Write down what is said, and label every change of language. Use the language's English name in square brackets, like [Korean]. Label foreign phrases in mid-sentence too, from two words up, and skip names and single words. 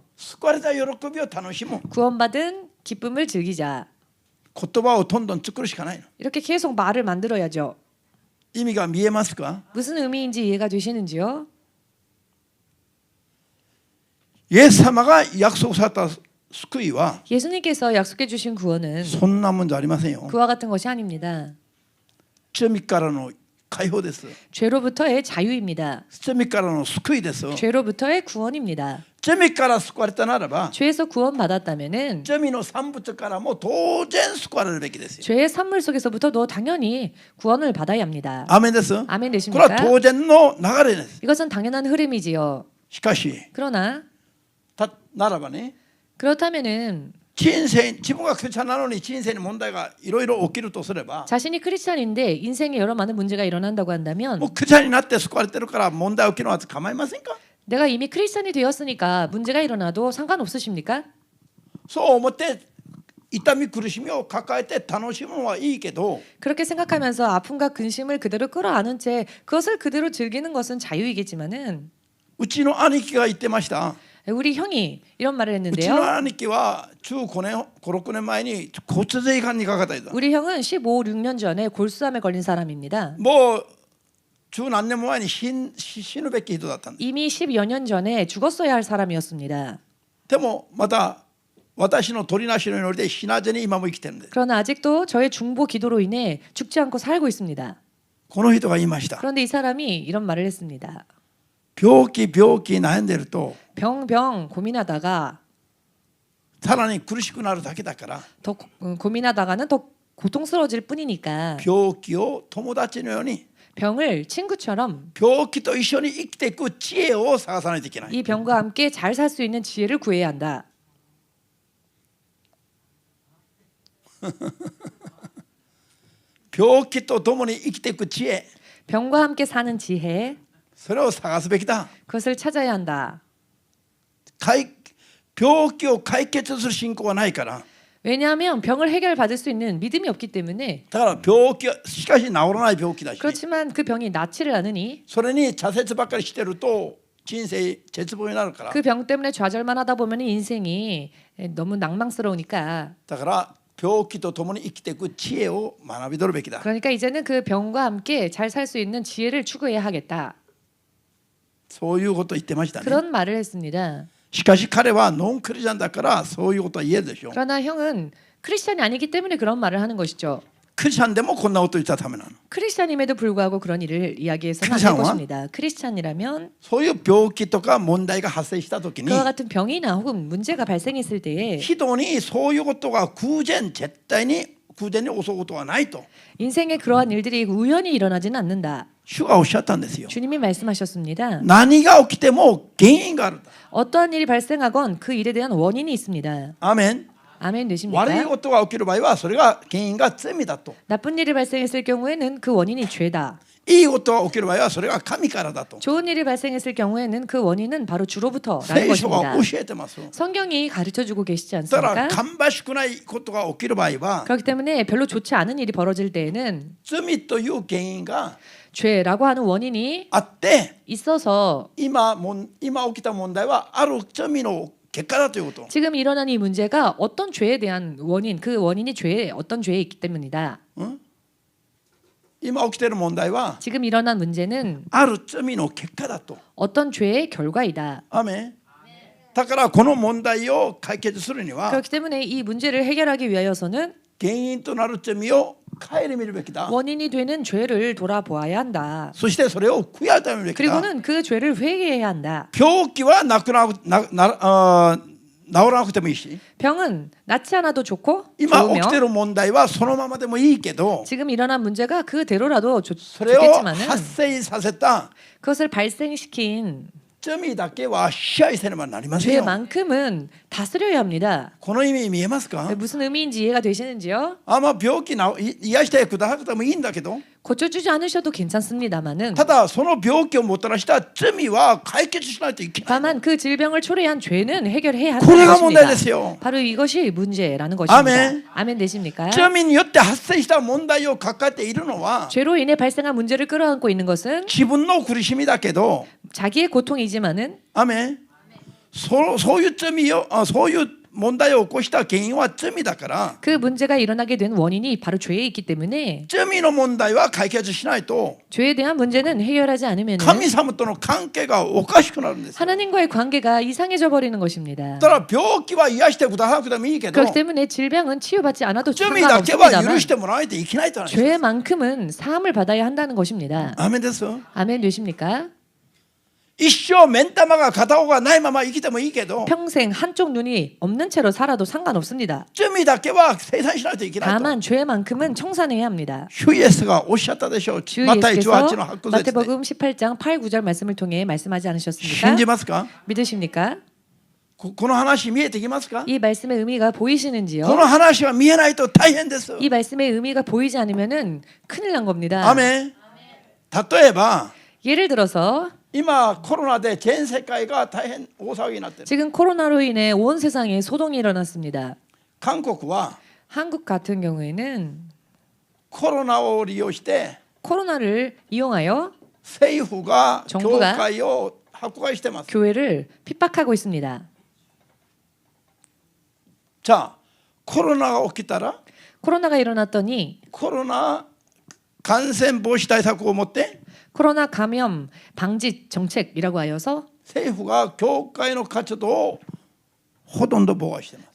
[Japanese] 救われた喜びを楽しむ [Korean] 구원받은 기쁨을 즐기자. [Japanese] 言葉をどんどん作るしかないの [Korean] 이렇게 계속 말을 만들어야죠. [Japanese] 意味が見えますか [Korean] 무슨 의미인지 이해가 되시는지요? [Japanese] イエス様が約束された救いは [Korean] 예수님께서 약속해 주신 구원은 [Japanese] そんなもんじゃありませんよ。 [Korean] 그와 같은 것이 아닙니다. [Japanese] 罪からの解放です。 [Korean] 죄로부터의 자유입니다. [Japanese] 罪からの救いです。 [Korean] 죄로부터의 구원입니다. [Japanese] 罪から救われたならば [Korean] 죄에서 구원받았다면은 [Japanese] 罪の産物からも当然救われるべきですよ。 [Korean] 죄의 산물 속에서부터도 당연히 구원을 받아야 합니다. [Japanese] アーメンです。 [Korean] 아멘 [Japanese] これは [Korean] 되십니까? [Japanese] 当然の流れです。 [Korean] 이것은 당연한 흐름이지요. [Japanese] しかし [Korean] 그러나 [Japanese] ならばね、 [Korean] 그렇다면은 [Japanese] 人生自分がクリスチャンなのに人生に問題がいろいろ起きるとすれば [Korean] 자신이 크리스찬인데 인생에 여러 많은 문제가 일어난다고 한다면 [Japanese] もうクリスチャンになって救われてるから問題起きるのは構いませんか？ [Korean] 내가 이미 크리스찬이 되었으니까 문제가 일어나도 상관없으십니까? [Japanese] そう思って痛み苦しみを抱えて楽しむのはいいけど [Korean] 그렇게 생각하면서 아픔과 근심을 그대로 끌어안은 채 그것을 그대로 즐기는 것은 자유이겠지만은 [Japanese] うちの兄貴が言ってました。 [Korean] 우리 형이 이런 말을 [Japanese] うちの [Korean] 했는데요. [Japanese] 兄貴は15年56年前に骨髄がんにかかった人。 [Korean] 우리 형은 15, 16년 전에 골수암에 걸린 사람입니다. [Japanese] もう十何年も前に死ぬべき人だったんです。 [Korean] 이미 10여 년 전에 죽었어야 할 사람이었습니다. [Japanese] でもまた私の取りなしの祈りで死なずに今も生きてるんです。 [Korean] 그러나 아직도 저의 중보 기도로 인해 죽지 않고 살고 있습니다. [Japanese] この人が言いました。 [Korean] 그런데 이 사람이 이런 말을 했습니다. [Japanese] 病気悩んでると [Korean] 병 고민하다가 [Japanese] さらに苦しくなるだけだから [Korean] 더 고민하다가는 더 고통스러워질 뿐이니까 [Japanese] 病気を友達のように [Korean] 병을 친구처럼 [Japanese] 病気と一緒に生きていく知恵を探さないといけない。 [Korean] 이 병과 함께 잘 살 수 있는 지혜를 구해야 한다. [Japanese] 病気と共に生きていく知恵、 [Korean] 병과 함께 사는 지혜 [Japanese] それを探すべきだ。 [Korean] 그것을 찾아야 한다. [Japanese] 病気を解決する信仰はないから。 [Korean] 왜냐하면 병을 해결받을 수 있는 믿음이 없기 때문에 [Japanese] だから病気はしかし治らない病気だし、 [Korean] 그렇지만 그 병이 낫지를 않으니 [Japanese] それに挫折ばっかりしてると人生絶望になるから。 [Korean] 그 병 때문에 좌절만 하다 보면 인생이 너무 낭망스러우니까 [Japanese] だから病気と共に生きていく知恵を学び取るべきだ。 [Korean] 그러니까 이제는 그 병과 함께 잘 살 수 있는 지혜를 추구해야 하겠다. [Japanese] そういうことを言ってましたね。 [Korean] 그런 말을 했습니다. [Japanese] しかし彼はノンクリスチャンだからそういうことは言えるでしょう。 [Korean] 그러나 형은 크리스찬이 아니기 때문에 그런 말을 하는 것이죠. [Japanese] クリスチャンでもこんなことを言ったためなの。 [Korean] 크리스찬임에도 불구하고 그런 일을 이야기해서는 안 될 크리스찬은? 것입니다. 크리스찬이라면 [Japanese] そういう病気とか問題が発生したときに [Korean] 그와 같은 병이나 혹은 문제가 발생했을 때에 [Japanese] 人にそういうことが絶対に襲うことはないと [Korean] 인생에 그러한 일들이 우연히 일어나지는 않는다. [Japanese] 主がおっしゃったんですよ。 [Korean] 주님이 말씀하셨습니다. [Japanese] 何が起きても原因がある。 [Korean] 어떠한 일이 발생하건 그 일에 대한 원인이 있습니다. [Japanese] アーメン。 [Korean] 아멘 되십니까? [Japanese] 悪いことが起きる場合はそれが原因が罪だと。 [Korean] 나쁜 일이 발생했을 경우에는 그 원인이 죄다. [Japanese] いいことが起きる場合はそれが神からだと。 [Korean] 좋은 일이 발생했을 경우에는 그 원인은 바로 주로부터라는 [Japanese] 聖書が [Korean] 것입니다. [Japanese] 教えてます。 [Korean] 성경이 가르쳐주고 계시지 [Japanese] だから [Korean] 않습니까? [Japanese] 芳しくないことが起きる場合は [Korean] 그렇기 때문에 별로 좋지 않은 일이 벌어질 때에는 [Japanese] 罪という原因が [Korean] 죄라고 하는 원인이 [Japanese] あって [Korean] 있어서 [Japanese] 今起きた問題はある罪の結果だということ。 [Korean] 지금 일어난 이 문제가 어떤 죄에 대한 원인, 그 원인이 죄에 어떤 죄에 있기 때문이다. [Japanese] 今起きている問題は [Korean] 지금 일어난 문제는 [Japanese] ある罪の結果だと。 [Korean] 어떤 죄의 결과이다. [Japanese] アーメン。だからこの問題を解決するには [Korean] 그렇기 때문에 이 문제를 해결하기 위하여서는 [Japanese] 原因となる罪を顧みるべきだ。 [Korean] 원인이 되는 죄를 돌아보아야 한다. [Japanese] そしてそれを悔やむべきだ。 [Korean] 그리고는 그 죄를 회개해야 한다. [Japanese] 病気は治らなくてもいいし、 [Korean] 병은 낫지 않아도 좋고 [Japanese] 今起きて [Korean] 좋으며 [Japanese] る問題はそのままでもいいけど、 [Korean] 지금 일어난 문제가 그대로라도 [Japanese] それを [Korean] 좋겠지만은 [Japanese] 発生させた [Korean] 그것을 발생시킨 [Japanese] 罪だけは支配せねばなりませんよ。 [Korean] 죄만큼은 다스려야 합니다. [Japanese] この意味見えますか？ [Korean] 무슨 의미인지 이해가 되시는지요? [Japanese] 病気癒してくださってもいいんだけど、 [Korean] 고쳐주지 않으셔도 괜찮습니다만은 [Japanese] ただその病気をもたらした罪は解決しないといけない。 [Korean] 다만 그 질병을 초래한 죄는 해결해야 [Japanese] これ [Korean] 한다는 [Japanese] が問題 [Korean] 것입니다. [Japanese] ですよ。 [Korean] 바로 이것이 문제라는 것입니다. 아멘. 아멘 되십니까? [Japanese] 罪によって発生した問題を抱えているのは [Korean] 죄로 인해 발생한 문제를 끌어안고 있는 것은 [Japanese] 自分の苦しみだけど、 [Korean] 자기의 고통이지만은 [Japanese] アメン。そういう罪をそういう問題を起こした原因は罪だから [Korean] 그 문제가 일어나게 된 원인이 바로 죄에 있기 때문에 [Japanese] 罪の問題は解決しないと [Korean] 죄에 대한 문제는 해결하지 않으면 [Japanese] 神様との関係がおかしくなるんですよ。 [Korean] 하나님과의 관계가 이상해져 버리는 것입니다. [Japanese] だから病気は癒してくださなくてもいいけど [Korean] 그렇기 때문에 질병은 치유받지 않아도 [Japanese] 罪だけは許 [Korean] 상관없습니다만 [Japanese] してもらわないといけないと話です。 [Korean] 죄만큼은 사함을 받아야 한다는 것입니다. [Japanese] アーメンです。 [Korean] 아멘 되십니까? [Japanese] 一生目ん玉が片方がないまま生きてもいいけど [Korean] 평생 한쪽 눈이 없는 채로 살아도 상관없습니다. [Japanese] 罪だけは清算しないといけないと [Korean] 다만 죄만큼은 청산해야 합니다. [Japanese] 主イエスがおっしゃったでしょう。 [Korean] 주 [Japanese] マタイ [Korean] 예수께서 [Japanese] 18の8節で [Korean] 마태복음 18장 8, 9절 말씀을 통해 말씀하지 않으셨습니까? [Japanese] 信じますか？ [Korean] 믿으십니까? [Japanese] この話見えてきますか？ [Korean] 이 말씀의 의미가 [Japanese] こ [Korean] 보이시는지요? [Japanese] の話は見えないと大変です。 [Korean] 이 말씀의 의미가 보이지 않으면은 큰일 난 겁니다. [Japanese] アメン。例えば [Korean] 예를 들어서 [Japanese] 今コロナで全世界が大変大騒ぎになっている。 [Korean] 지금 코로나로 인해 온 세상에 소동이 일어났습니다. [Japanese] 韓国は [Korean] 한국 같은 경우에는 [Japanese] コロナを利用して [Korean] 코로나를 이용하여 [Japanese] 政府が教 [Korean] 정부가 [Japanese] 会を迫害してます。 [Korean] 교회를 핍박하고 있습니다. [Japanese] じゃあコロナが起きたら [Korean] 코로나가 일어났더니 [Japanese] コロナ感染防止対策を持って [Korean] 코로나 감염 방지 정책이라고 하여서 [Japanese] 政府が教会の活動をほとんど妨害しています。